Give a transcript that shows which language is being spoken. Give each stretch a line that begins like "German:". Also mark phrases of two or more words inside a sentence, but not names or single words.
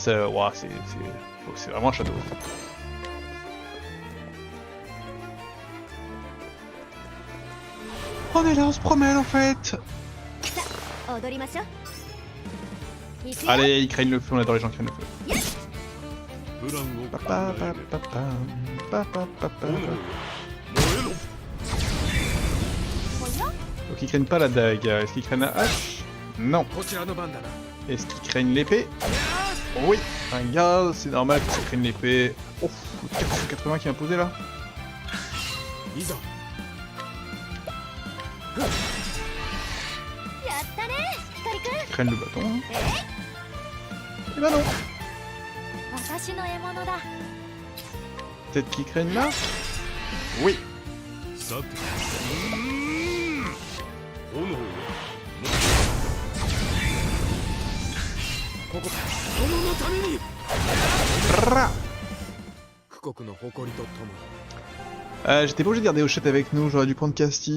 French: Ouah, c'est vraiment un château. On est là, on se promène en fait.
Japanese: 踊りましょう。行くよ。
French: Allez, ils craignent le feu, on adore les gens qui craignent le feu.
Japanese: プランを考
French: Papa,
Japanese: えれ
French: papa,
Japanese: ば
French: papa, papa,
Japanese: 炎
French: papa.
Japanese: 燃えろ。
French: Donc ils craignent pas la dague. Est-ce qu'ils craignent la hache? Non.
Japanese: こちらの番だな。
French: Est-ce qu'ils craignent l'épée? Oui. Un garde, c'est normal qu'ils craignent l'épée. Oh, le 480 qui m'a posé là.
Japanese: いざ。やったね、光くん。
French: Ils craignent le bâton. Hein. Eh ben non.
Japanese: 私の獲物だ。
French: Peut-être qu'ils craignent là? Oui.
Japanese: さて炎はここ殿のために
French: Rah.
Japanese: 富国の誇りとともに。
French: J'étais pas obligé de garder Hochette avec nous, j'aurais dû prendre Casti.